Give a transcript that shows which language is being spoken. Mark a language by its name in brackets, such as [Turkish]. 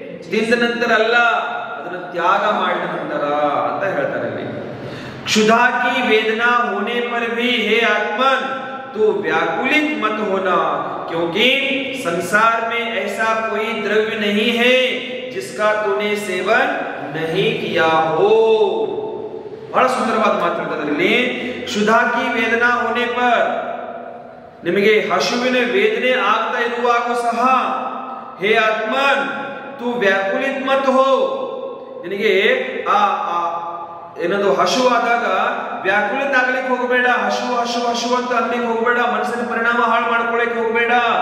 [Kannada] ತಿಂದ ನಂತರ ಅಲ್ಲ, ಅದನ್ನು ತ್ಯಾಗ ಮಾಡಿದ ನಂತರ ಅಂತ ಹೇಳ್ತಾರೆ ಇಲ್ಲಿ. [Hindi] क्षुधा की वेदना होने पर भी हे आत्मन तू व्याकुलित मत होना, क्योंकि संसार में ऐसा कोई द्रव्य नहीं है जिसका तूने सेवन नहीं किया हो. [Kannada] ಬಹಳ ಸುಂದರವಾದ ಮಾತಾಡ್ತಾರೆ. [Hindi] क्षुधा की वेदना होने पर, [Kannada] ನಿಮಗೆ ಹಸುವಿನ ವೇದನೆ ಆಗ್ತಾ ಇರುವಾಗ ಸಹ [Hindi] ಹೇ ಆತ್ಮನ್ ತೂ ವ್ಯಾಕುಲಿತ್ ಮತ್ ಹೋ, [Kannada] ನಿನಗೆ ಏನದು ಹಸುವಾದಾಗ ವ್ಯಾಕುಲಿತ ಆಗ್ಲಿಕ್ಕೆ ಹೋಗಬೇಡ, ಹಸು ಅಂತ ಅನ್ಲಿಕ್ಕೆ ಹೋಗಬೇಡ, ಮನಸ್ಸಿನ ಪರಿಣಾಮ ಹಾಳು ಮಾಡ್ಕೊಳ್ಳಿಕ್ಕೆ ಹೋಗಬೇಡ.